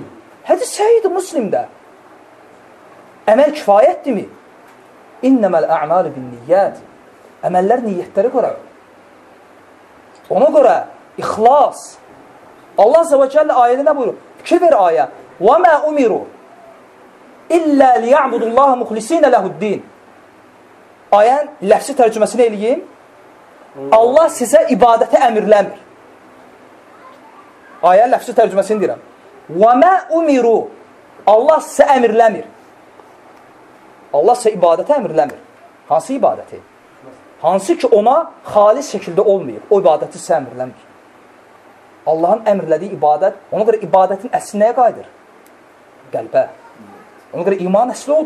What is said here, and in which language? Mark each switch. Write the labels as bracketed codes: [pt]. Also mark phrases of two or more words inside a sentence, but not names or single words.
[az] Hədis səhiyyidir Müslimdə. Əməl kifayətdirmi? [ar] إنما الأعمال بالنيات. [az] Əməllər niyyətləri görə. Ona görə ixlas. Allah [ar] عز وجل [az] ayədə nə buyurur? Fikir ver ayə. [ar] وَمَا أُمِرُوا إِلَّا لِيَعْبُدُ اللّٰهَ مُخْلِسِينَ لَهُ الدِّينَ. [az] Ayən ləfsi tərcüməsini eləyim. Allah sizə ibadəti əmirləmir. Ayən ləfsi tərcüməsini deyirəm. [ar] وَمَا أُمِرُوا. [az] Allah sizə əmirləmir. Allah sizə ibadəti əmirləmir. Hansı ibadəti? Hansı ki ona xalis şəkildə olmayıb. O ibadəti sizə əmirləmir. Allahın əmrlədiyi ibadət, ona görə ibadətin əsli nəyə qayıdır? Qəlbə. Ona görə iman əsli odur.